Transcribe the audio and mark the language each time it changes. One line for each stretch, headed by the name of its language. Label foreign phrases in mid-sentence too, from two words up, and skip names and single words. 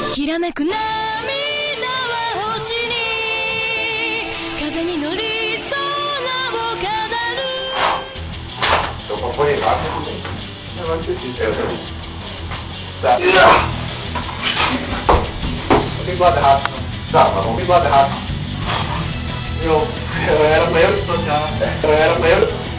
Japanese: きらめく涙は星に風に乗り空を飾る。
Portuguese: Eu acompanhei rápido. Agora que eu disse, eu também. Tá. Vamos embora rápido. Tá, mas vamos embora rápido. Eu era pra eu destrocar. Eu era pra eu...